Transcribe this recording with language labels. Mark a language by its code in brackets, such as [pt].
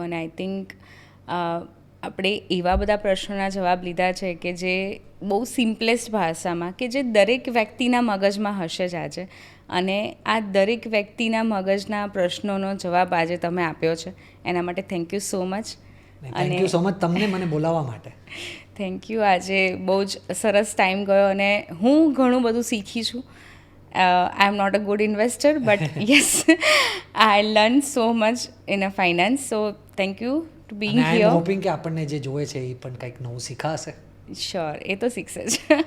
[gu] અને [en] I think [gu] આપણે એવા બધા પ્રશ્નોના જવાબ લીધા છે કે જે બહુ સિમ્પલેસ્ટ ભાષામાં, કે જે દરેક વ્યક્તિના મગજમાં હશે જ આજે. અને આ દરેક વ્યક્તિના મગજના પ્રશ્નોનો જવાબ આજે તમે આપ્યો છે એના માટે [en] Thank you so much. Thank you so much [gu] તમને મને બોલાવવા માટે. [en] Thank you. [gu] આજે બહુ જ સરસ ટાઈમ ગયો અને હું ઘણું બધું શીખી છું. [en] I am not a good investor, but yes, I learned so much in a finance. So thank you to being [gu] અને [en] here. I am hoping [gu] કે આપણને જે જોવે છે એ પણ કંઈક નવું શીખાશે. [en] Sure, [gu] એ તો શીખશે જ.